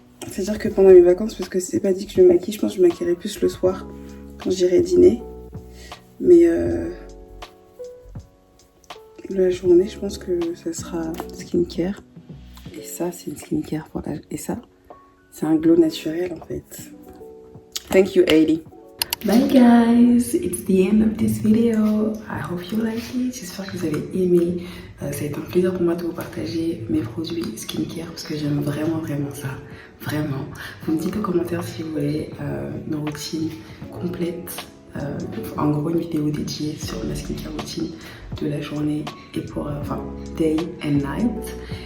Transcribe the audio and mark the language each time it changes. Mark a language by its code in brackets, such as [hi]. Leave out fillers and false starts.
[fr] C'est-à-dire que pendant mes vacances, parce que c'est pas dit que je me maquille, je pense que je me maquillerai plus le soir quand j'irai dîner. Mais la journée, je pense que ça sera skincare. Et ça, c'est une skincare pour la... Et ça, c'est un glow naturel en fait. [en] Thank you, Hailey. Bye guys, it's the end of this video. I hope you like it. [fr] J'espère que vous avez aimé. Ça a été un plaisir pour moi de vous partager mes produits skincare parce que j'aime vraiment ça. Vraiment. Vous me dites en commentaire si vous voulez une routine complète. En gros, une vidéo dédiée sur ma skincare routine de la journée et pour [en] day and night.